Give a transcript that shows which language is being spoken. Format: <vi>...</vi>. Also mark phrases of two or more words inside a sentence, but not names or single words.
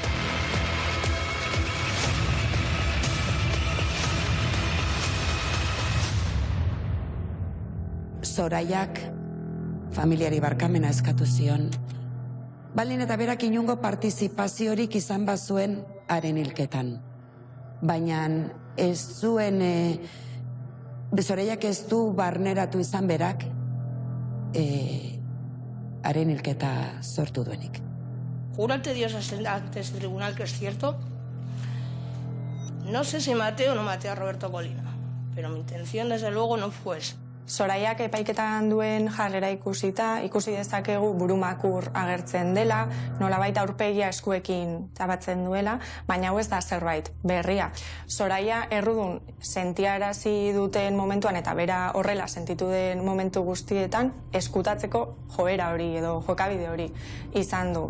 <eu>Soraiak familiari barkamena eskatu zion, baldin eta berak inungo partizipaziorik izan bazuen haren hilketan. Baina ez zuen, Soraiak ez du barneratu izan berak haren hilketa sortu duenik.</eu> <es>Juro ante Dios ante este tribunal que es cierto. No sé si maté o no maté a Roberto Colina, pero mi intención desde luego no fue esa.</es> <eu>Soraiak epaiketan duen jarrera ikusi dezakegu burumakur agertzen dela, nolabait aurpegia eskuekin tabatzen duela, baina hau ez da zerbait berria. Soraia errudun sentiarazi duten momentuan eta bera horrela sentitu den momentu guztietan eskutatzeko joera hori edo jokabide hori izan du.</eu>